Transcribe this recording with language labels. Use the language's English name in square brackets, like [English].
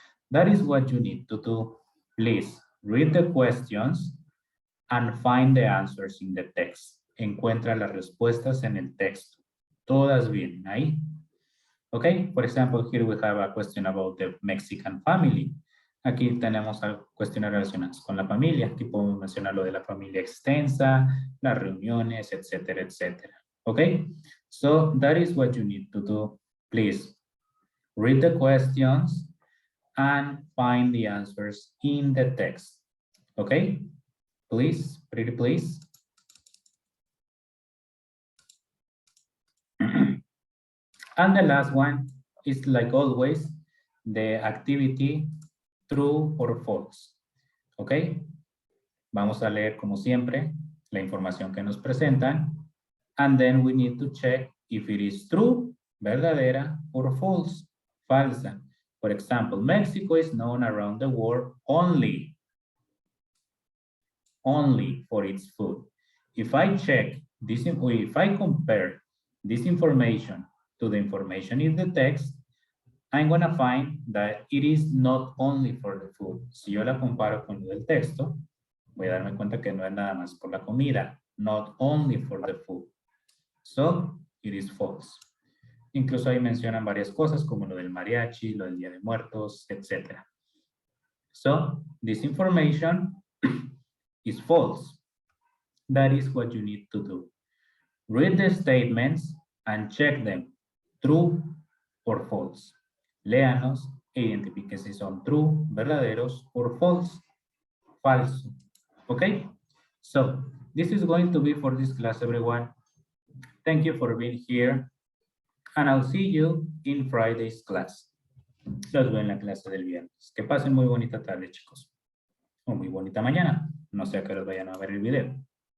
[English] That is what you need to do. Please read the questions and find the answers in the text. [Spanish] Encuentra las respuestas en el texto. Todas bien ahí. [English] Okay, for example, here we have a question about the Mexican family. [Spanish] Aquí tenemos cuestiones relacionadas con la familia. Aquí podemos mencionar lo de la familia extensa, las reuniones, etcétera, etcétera. [English] Okay? So that is what you need to do. Please read the questions and find the answers in the text. Okay? Please, pretty please. And the last one is, like always, the activity true or false. ¿Ok? [Spanish] Vamos a leer, como siempre, la información que nos presentan. [English] And then we need to check if it is true, [Spanish] verdadera, [English] or false, [Spanish] falsa. [English] For example, Mexico is known around the world only for its food. If I check this, if I compare this information to the information in the text, I'm going to find that it is not only for the food. [Spanish] Si yo la comparo con el texto, voy a darme cuenta que no es nada más por la comida. [English] Not only for the food. So, it is false. [Spanish] Incluso ahí mencionan varias cosas como lo del mariachi, lo del Día de Muertos, etc. [English] So, this information is false. That is what you need to do. Read the statements and check them, true or false. [Spanish] Léanos e identifique si son [English] true, [Spanish] verdaderos, [English] or false, [Spanish] falso. Okay? [English] So, this is going to be for this class, everyone. Thank you for being here. And I'll see you in Friday's class. [Spanish] Los veo en la clase del viernes. Que pasen muy bonita tarde, chicos. O muy bonita mañana. No sé a qué hora vayan a ver el video.